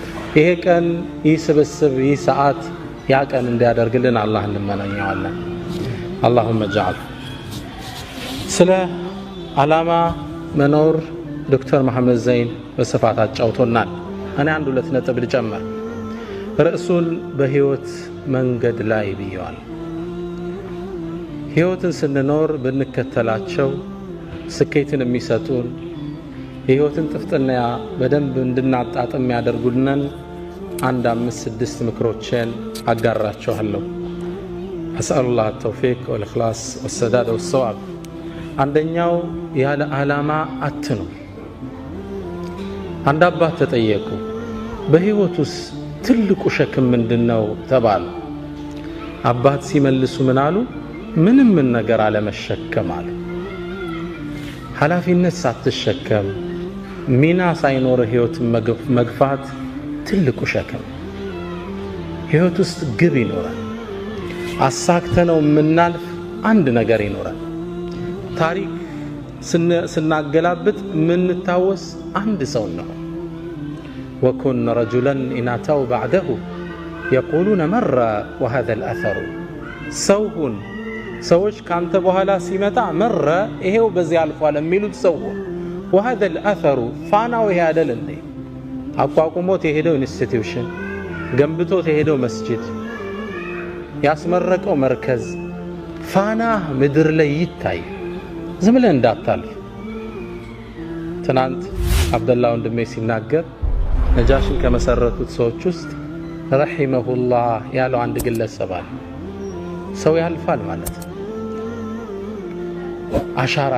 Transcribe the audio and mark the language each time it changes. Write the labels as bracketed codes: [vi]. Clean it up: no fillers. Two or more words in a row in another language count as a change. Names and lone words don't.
[am] ይሄ ቀን ይስብስብ ይሰዓት ያ ቀን እንዲያደርግልን አላህ እንመናኛለን። [ar] اللهم اجعل [am] ስለ ዓላማ መኖር ዶክተር መሐመድ ዘይን በስፋት አጫውቶናል። እኔ አንድ ሁለት ነጥብ ልጨምር። ርዕሱን በህይወት መንገድ ላይ ብየዋል። ህይወትን ስንኖር ብንከተላቸው ስኬትን የሚሰጡን የህይወትን ጥፍጥና በደንብ እንድናጣጥም ያደርጉልናል አንድ 5-6 ምክሮችን አጋራችኋለሁ። አስአሉላህ [ar] التوفيق والإخلاص والسداد والصواب። [am] አንደኛው ያለ ዓላማ አትኑር። አንድ አባት ተጠየቁ፣ በህይወት ውስጥ ትልቁ ሸክም ምንድነው ተባሉ። አባት ሲመልሱ ምን አሉ? ምንም ነገር አለመሸከም አሉ። ኃላፊነት ሳትሸከም ሚና ሳይኖር ህይወትን መግፋት ትልቁ ሸክም። ህይወት ውስጥ ግብ ይኖራል። አሳክተነው የምናልፍ አንድ ነገር ይኖራል። ታሪክ ስናገላብጥ የምንታወስ አንድ ሰው ነው። [ar] وكن رجلا إن أتوا بعده يقولون مر وهذا الأثر [am] ሰውን ሰዎች ካንተ በኋላ ሲመጣ መረ ይሄው በዚህ አልፏል የሚሉት ሰው [ar] وهذا الأثر [am] ፋናው ይሄ አይደል እንዴ? አቋቁሞት የሄደው ኢንስቲትዩሽን ገንብቶት የሄደው መስጂድ ያስመረቀው መርከዝ ፋና ምድር ላይ ይታይ። ዝም ብለህ እንዳታልፍ። ትናንት አብደላ ወንድሜ ሲናገር ነጃሽን ከመሰረቱት ሰዎች ውስጥ ረሂመሁላህ ያለው አንድ ግለሰብ አለ። ሰው ያልፋል ማለት አሻራ